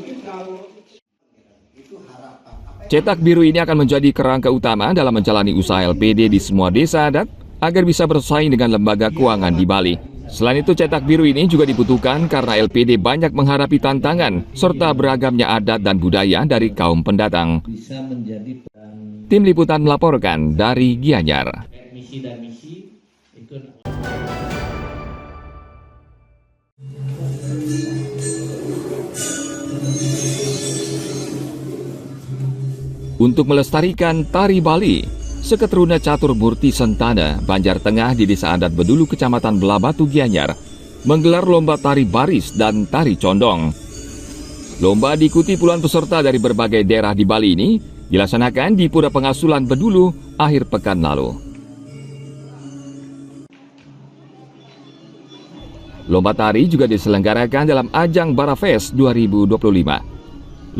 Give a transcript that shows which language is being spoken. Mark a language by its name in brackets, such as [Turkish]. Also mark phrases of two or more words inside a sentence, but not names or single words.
[Indonesian] Cetak biru ini akan menjadi kerangka utama dalam menjalani usaha LPD di semua desa adat agar bisa bersaing dengan lembaga keuangan di Bali. Selain itu, cetak biru ini juga dibutuhkan karena LPD banyak menghadapi tantangan serta beragamnya adat dan budaya dari kaum pendatang. Tim Liputan melaporkan dari Gianyar. Untuk melestarikan tari Bali, Seketeruna Catur Murti Sentana, Banjar Tengah di Desa Adat Bedulu, Kecamatan Belabatu, Gianyar, menggelar lomba tari baris dan tari condong. Lomba diikuti puluhan peserta dari berbagai daerah di Bali ini dilaksanakan di Pura Pengasulan Bedulu akhir pekan lalu. Lomba tari juga diselenggarakan dalam ajang Barafest 2025.